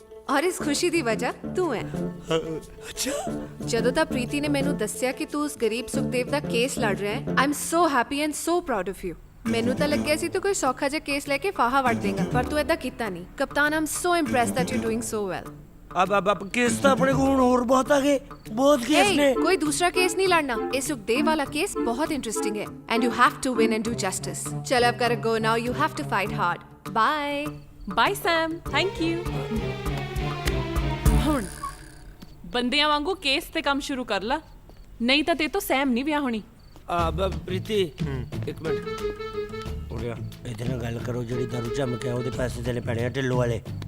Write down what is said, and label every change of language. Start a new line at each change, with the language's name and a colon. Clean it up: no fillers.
Punjabi: ਔਰ ਇਸ ਖੁਸ਼ੀ ਦੀ ਵਜ੍ਹਾ ਤੂੰ ਹੈ। ਅੱਛਾ, ਜਦੋਂ ਤਾਂ ਪ੍ਰੀਤੀ ਨੇ ਮੈਨੂੰ ਦੱਸਿਆ ਕਿ ਤੂੰ ਉਸ ਗਰੀਬ ਸੁਖਦੇਵ ਦਾ ਕੇਸ ਲੜ ਰਿਹਾ ਹੈ,
English: I am so happy and so proud of you.
Punjabi: ਮੈਨੂੰ ਤਾਂ ਲੱਗਿਆ ਸੀ ਤੂੰ ਕੋਈ ਸੌਖਾ ਜਿਹਾ ਕੇਸ ਲੈ ਕੇ ਫਾਹਾ ਵੱਟ ਦੇਗਾ, ਪਰ ਤੂੰ ਏਦਾਂ ਕੀਤਾ ਨਹੀਂ। ਕਪਤਾਨ,
English: I am so impressed that you doing so well.
Hindi: अब केस तो अपने को हुण और बहुत आ गए, बहुत केस ने। कोई दूसरा केस नहीं लड़ना, ये सुखदेव वाला केस बहुत इंटरेस्टिंग है
English: And you have to win and do justice.
Hindi: चलो अब
English: gotta go now, you have to fight hard. Bye.
Punjabi: Bye Sam, thank you. ਹੁਣ ਬੰਦਿਆਂ ਵਾਂਗੂ ਕੇਸ ਤੇ ਕੰਮ ਸ਼ੁਰੂ ਕਰ ਲਾ, ਨਹੀਂ ਤਾਂ ਤੇ ਤੋਂ ਸੈਮ ਨਹੀਂ ਵਿਆਹ ਹੋਣੀ। ਪ੍ਰੀਤੀ ਇੱਕ ਮਿੰਟ ਉਰਿਆ, ਇਹਦੇ ਨਾਲ ਗੱਲ ਕਰੋ, ਜਿਹੜੀ ਦਾਰੂ ਝੰਮ ਕੇ ਉਹਦੇ ਪੈਸੇ ਦੇਣੇ ਪੈਣੇ ਆ ਢਿੱਲੋਂ ਵਾਲੇ।